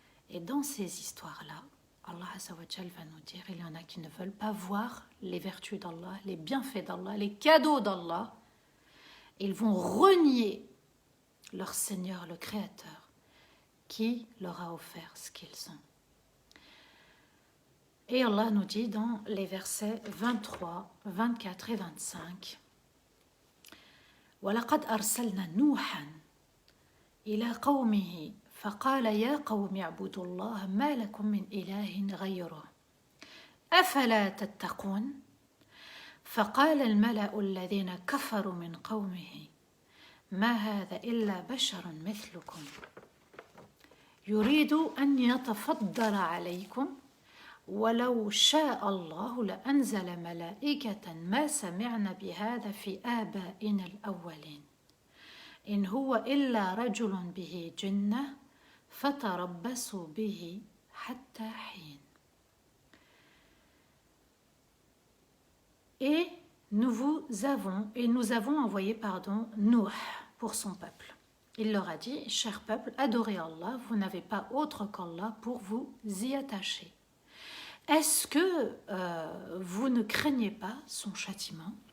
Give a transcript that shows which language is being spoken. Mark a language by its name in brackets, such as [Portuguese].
[French] Et dans ces histoires-là, Allah Azza wa Jal va nous dire, il y en a qui ne veulent pas voir les vertus d'Allah, les bienfaits d'Allah, les cadeaux d'Allah. Ils vont renier leur Seigneur, le Créateur, qui leur a offert ce qu'ils ont. Et Allah nous dit dans les versets 23, 24 et 25, [Arabic] وَلَقَدْ أَرْسَلْنَا نُوحًا إِلَى قَوْمِهِ فقال يا قوم اعبدوا الله ما لكم من إله غيره أفلا تتقون فقال الملأ الذين كفروا من قومه ما هذا إلا بشر مثلكم يريد أن يتفضل عليكم ولو شاء الله لأنزل ملائكة ما سمعنا بهذا في آبائنا الأولين إن هو إلا رجل به جنة فتربصوا به حتى حين. [French] Et nous avons envoyé Nuh pour son peuple. Il leur a dit, cher peuple, adorez Allah, vous n'avez pas autre qu'Allah pour vous y attacher. Est-ce que vous ne craignez pas son châtiment?